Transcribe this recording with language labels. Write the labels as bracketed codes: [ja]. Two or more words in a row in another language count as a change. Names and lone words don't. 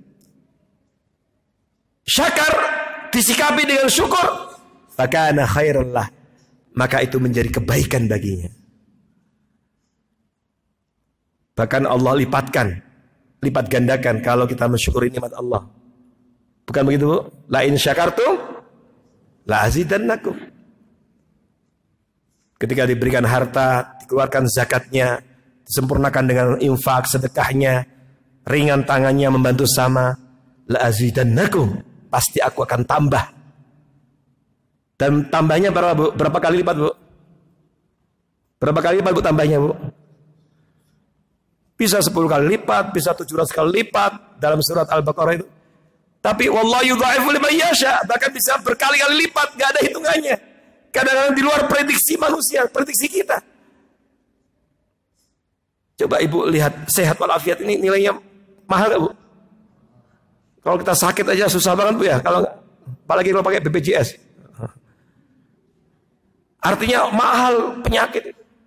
[id] Syakar disikapi dengan syukur, [ar] فكان خيرا له, [id] maka itu menjadi kebaikan baginya. Bahkan Allah lipat gandakan kalau kita mensyukuri nikmat Allah. Bukan begitu, Bu? [ar] لئن شكرتم لأزيدنكم. [id] Ketika diberikan harta, dikeluarkan zakatnya, disempurnakan dengan infak, sedekahnya, ringan tangannya membantu sama, [ar] لأزيدنكم, [id] pasti aku akan tambah. Dan tambahnya berapa, Bu? Berapa kali lipat, Bu? Berapa kali lipat, Bu, tambahnya, Bu? Bisa 10 kali lipat, bisa 700 kali lipat dalam surat Al-Baqarah itu. Tapi [ar] والله يضاعف لمن يشاء, [id] bahkan bisa berkali-kali lipat, gak ada hitungannya. Kadang-kadang di luar prediksi manusia, prediksi kita. Coba Ibu lihat, sehat walafiat ini nilainya mahal gak, Bu? Kalau kita sakit aja susah banget, Bu, ya. Kalau apalagi kalau pakai BPJS. Artinya mahal penyakit itu.